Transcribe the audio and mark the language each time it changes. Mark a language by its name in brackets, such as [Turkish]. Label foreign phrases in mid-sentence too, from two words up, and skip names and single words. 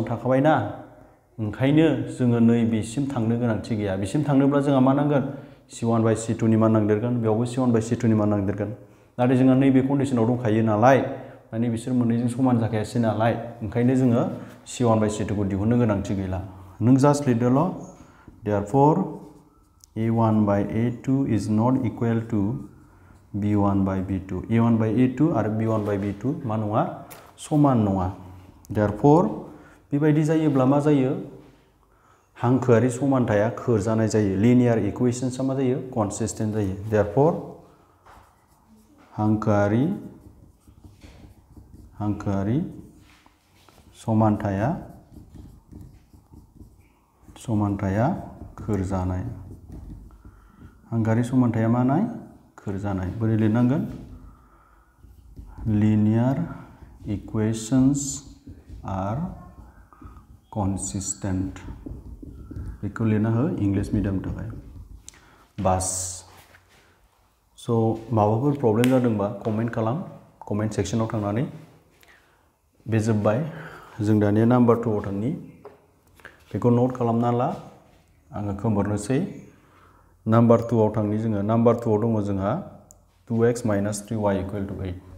[Bodo] थाखाबाय ना ओंखायनो जोङो नैबेसिम थांनो गोनांथि गैया बिसिम थांनोब्ला जोंहा मा नांगोन C1 बाय C2 नि मान नांदेरगोन बेयावबो C1 बाय C2 नि मान नांदेरगोन नाथाय जोंहा नैबे कन्डिशनाव दंखायो नालाय माने बिसोर मोननैजों समान जाखायासै नालाय ओंखायनो जोङो C1 बाय C2 खौ दिहुननो गोनांथि गैला नों जास्ट लिरदोल' [English] therefore A1 by A2 is not equal to B1 by B2 A1 by A2 [Bodo] आरो [English] B1 by B2 [Bodo] मा नङा समान नङा therefore बेबायदि जायोब्ला मा जायो हांखोआरि समानथाया खोरजानाय जायो [English] linear equations [Bodo] मा जायो कनसिस्टेन्ट जायो therefore हांखोआरि समानथाया खोरजानाय हांखोआरि समानथाया मा नाय खोरजानाय बोरै लिरनांगोन [English] linear equations are consistent [Bodo] बेखौ लिरना हो [English] English medium [Bodo] थाखाय बास सो माबाफोर प्रब्लेम जादोंबा कमेन्ट खालाम [English] comment section [Bodo] थांनानै बे जोब्बाय जों दानिया नाम्बार 2 आव थांनि बेखौ नोट खालामना ला आङो खोमोरनोसै नाम्बार 2 आव थांनि जोङो नाम्बार 2 आव दङ जोंहा 2x - 3y = 8